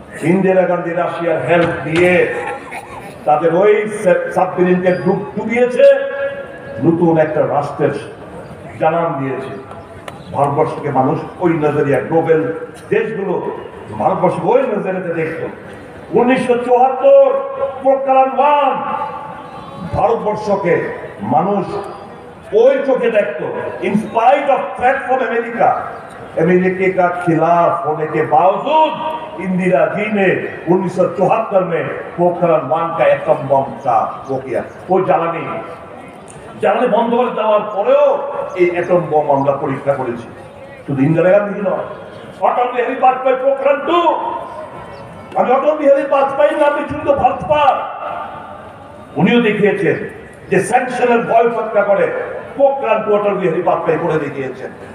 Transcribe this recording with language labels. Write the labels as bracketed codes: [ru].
[bn] ইন্দিরা গান্ধী রাশিয়ার হেল্প দিয়ে তাদের ওই সাবমেরিনকে ডুবিয়েছে, নতুন একটা রাষ্ট্রের জানান দিয়েছে। ভারতবর্ষকে মানুষ ওই নজরিয়া, গ্লোবাল দেশগুলো ভারতবর্ষকে ওই নজরিয়াতে দেখত। 1974 পোখরান 1 ভারতবর্ষকে মানুষ ওই চোখে দেখতো। [en] in spite of threat from America, [hi] America का खिलाफ होने के बावजूद इंदिरा जी ने 1974 में पोखरान 1 का एटम बम का वो किया। [bn] वो জ্বালানি বন্ধ করে দেওয়ার পরেও এই অ্যাটম বম আমরা পরীক্ষা করেছি। শুধু ইন্দিরা গান্ধী নয়, অটল বিহারী বাজপেয়ী পোখরান 2, আমি অটল বিহারী বাজপেয়ী নামে শুধু ভাজপা, উনিও দেখিয়েছেন যে স্যাংশনের ভয় উপেক্ষা করে পোখরান 2 অটল বিহারী বাজপেয়ী করে দেখিয়েছেন।